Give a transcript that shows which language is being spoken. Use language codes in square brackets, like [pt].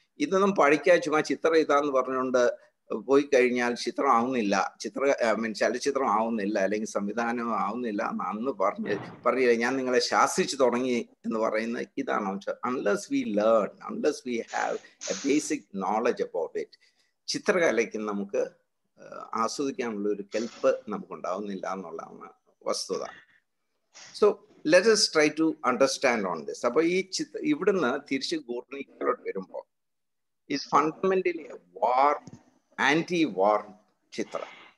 [ml] ഇതൊന്നും പഠിക്കാൻ ചുമ്മാ ചിത്രം ഇതാന്ന് പറഞ്ഞുകൊണ്ട് പോയി കഴിഞ്ഞാൽ ചിത്രം ആവുന്നില്ല, ചലച്ചിത്രം ആവുന്നില്ല, അല്ലെങ്കിൽ സംവിധാനം ആവുന്നില്ല എന്ന് അന്ന് പറയില്ല. ഞാൻ നിങ്ങളെ ശാസിച്ചു തുടങ്ങി എന്ന് പറയുന്ന ഇതാണ്. [en] unless we learn, unless we have a basic knowledge about it, [ml] ചിത്രകലയ്ക്ക് നമുക്ക് ആസ്വദിക്കാനുള്ള ഒരു കെൽപ്പ് നമുക്ക് ഉണ്ടാവുന്നില്ല എന്നുള്ളതാണ് വസ്തുത. [en] So let us try to understand on this. [ml] അപ്പോൾ ഈ ഇവിടുന്ന് തിരിച്ച് ഗൂർണിക്കിലോട്ട് വരുമ്പോൾ [en] is fundamentally a war, anti-war [ml] ചിത്രം.